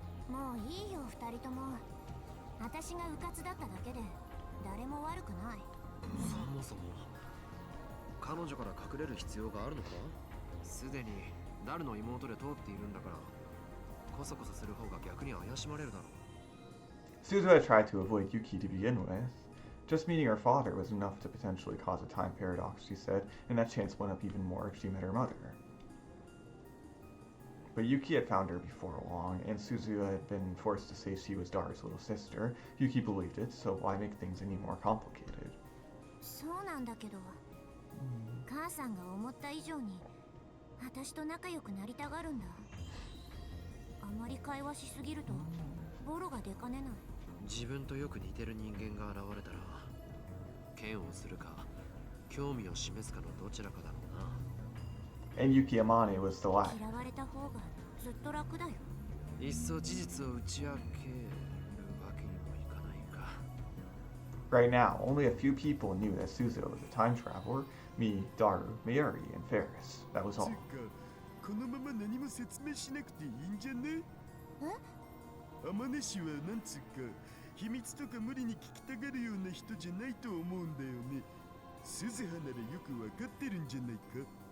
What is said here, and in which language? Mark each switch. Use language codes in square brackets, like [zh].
[ja] もういいよ、2人とも。私がうかつだっただけで誰も悪くない。そもそも彼女から隠れる必要があるのか？すでにダルの妹で通っているんだから、コソコソする方が逆に怪しまれるだろう。 [en] Suzuha tried to avoid Yuki to begin with. Just meeting her father was enough to potentially cause a time paradox, she said, and that chance went up even more if she met her mother. But Yuki had found her before long, and Suzuha had been forced to say she was Daru's little sister. Yuki believed it, so why make things any more complicated? [ja] そうなんだけど、母さんが思った以上に私と仲良くなりたがるんだ。あまり会話しすぎるとボロが出かねない。自分とよく似てる人間が現れたら嫌悪するか興味を示すかのどちらかだろうな。 [en] And Yuki Amane was the latter. [ja] 嫌われた方がずっと楽だよ。いっそ事実を打ち明けるわけにもいかないか。 [en] Right now, only a few people knew that Suzuha was a time traveler. Me, Daru, Mayuri, and Ferris. That was [ja] つう [en] all. [ja] かこのまま何も説明しなくていいんじゃね？天音氏はなんつうか秘密とか無理に聞きたがるような人じゃないと思うんだよね。鈴葉ならよくわかってるんじゃないか。